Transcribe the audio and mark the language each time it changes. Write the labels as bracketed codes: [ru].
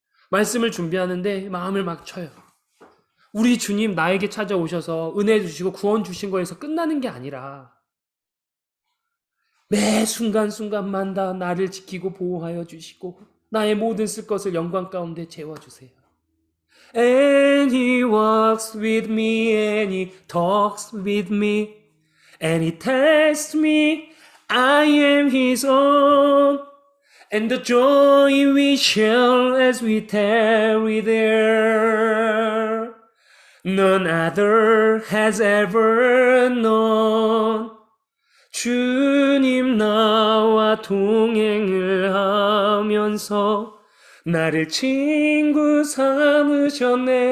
[ko] 말씀을 준비하는데 마음을 막 쳐요. 우리 주님 나에게 찾아오셔서 은혜 주시고 구원 주신 거에서 끝나는 게 아니라 매 순간순간마다 나를 지키고 보호하여 주시고 나의 모든 쓸 것을 영광 가운데 채워주세요. [en] And he walks with me and he talks with me and he tells me I am his own and the joy we share as we tarry there none other has ever known. [ko] 주님 나와 동행을 하면서 나를 친구 삼으셨네.